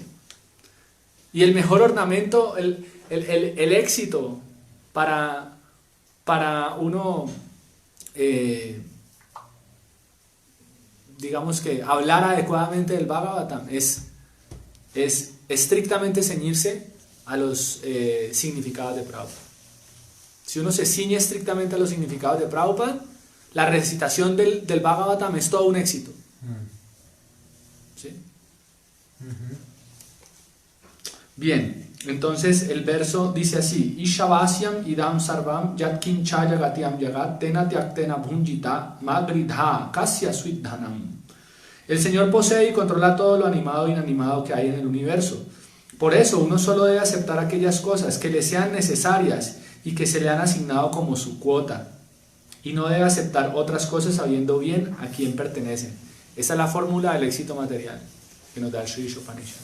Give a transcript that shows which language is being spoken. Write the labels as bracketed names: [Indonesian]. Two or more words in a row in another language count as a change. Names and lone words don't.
[Spanish] Y el mejor ornamento, el éxito para uno, digamos que hablar adecuadamente del Bhagavatam es estrictamente ceñirse a los significados de Prabhupada. Si uno se ciñe estrictamente a los significados de Prabhupada, la recitación del Bhagavatam es todo un éxito. ¿Sí? Bien, entonces el verso dice así: [Sanskrit] Ishavasyam idam sarvam yatkincha yagatyam yagat tena tyaktena bhunjita madridha kasya svidhanam. [Spanish] El Señor posee y controla todo lo animado e inanimado que hay en el universo. Por eso uno solo debe aceptar aquellas cosas que le sean necesarias y que se le han asignado como su cuota, y no debe aceptar otras cosas sabiendo bien a quién pertenecen. Esa es la fórmula del éxito material que nos da el Sri Upanishad.